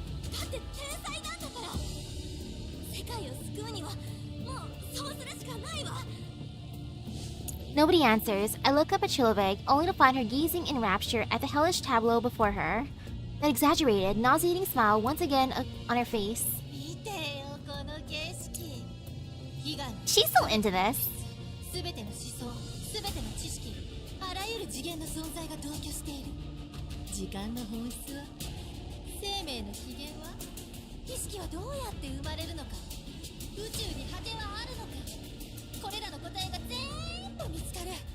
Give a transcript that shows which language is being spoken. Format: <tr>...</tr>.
<ja>だって天才なんだから。世界を救うにはもうそうするしかないわ。</ja> <en>Nobody answers. I look up at Chilobeg, only to find her gazing in rapture at the hellish tableau before her. That exaggerated, nauseating smile once again on her face.</en> <ja>見てよこの景色。悲願</ja> <en>She's so into this.</en> <ja>すべての思想、すべての知識、あらゆる次元の存在が同居している。時間の本質は、生命の起源は、意識はどうやって生まれるのか、宇宙に果てはあるのか、これらの答えが全部見つかる。</ja>